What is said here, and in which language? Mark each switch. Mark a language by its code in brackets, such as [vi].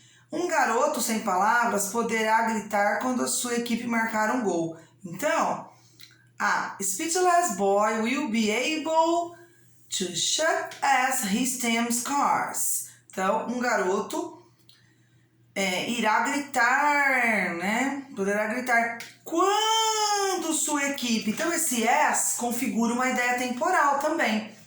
[pt] Um garoto sem palavras poderá gritar quando a sua equipe marcar um gol. [en] Então, a speechless boy will be able to shout as his team scores. [pt] Então, um garoto irá gritar, né? Poderá gritar quando sua equipe. Então, esse as configura uma ideia temporal também.